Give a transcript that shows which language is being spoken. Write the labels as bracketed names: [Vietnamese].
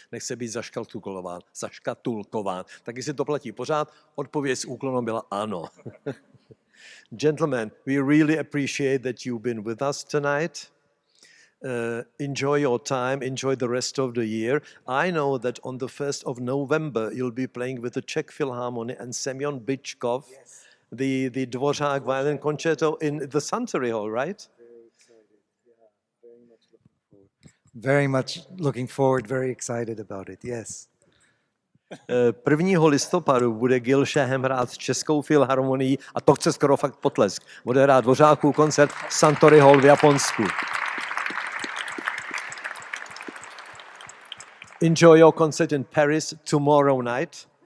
[Czech] Nechce být zaškatulkován. Tak jestli to platí pořád, odpověď s úklonem byla ano. [English] Gentlemen, we really appreciate that you've been with us tonight. Enjoy your time, enjoy the rest of the year. I know that on the 1st of November you'll be playing with the Czech Filharmonie and Semyon Bychkov, yes. the Dvořák violin concerto in the Suntory Hall, right? Very excited, yeah, very much looking forward, very excited about it, yes. [Czech] 1. listopadu bude Gil Shaham hrát s Českou filharmonií a to chce skoro fakt potlesk. Bude hrát Dvořákův koncert v Suntory Hall v Japonsku. [English] Enjoy your concert in Paris tomorrow night.